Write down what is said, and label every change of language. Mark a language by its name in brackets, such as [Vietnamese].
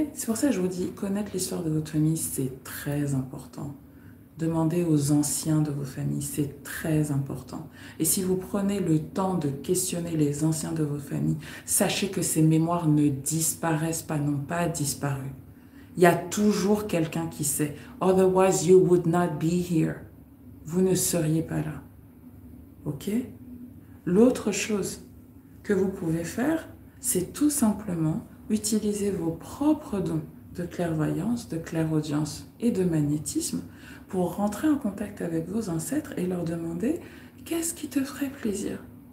[French] C'est pour ça que je vous dis, connaître l'histoire de votre famille, c'est très important. Demandez aux anciens de vos familles, c'est très important. Et si vous prenez le temps de questionner les anciens de vos familles, sachez que ces mémoires ne disparaissent pas, n'ont pas disparu. Il y a toujours quelqu'un qui sait. [English] Otherwise, you would not be here. [French] Vous ne seriez pas là. Ok? L'autre chose que vous pouvez faire, c'est tout simplement utiliser vos propres dons de clairvoyance, de clairaudience et de magnétisme pour rentrer en contact avec vos ancêtres et leur demander qu'est-ce qui te ferait plaisir.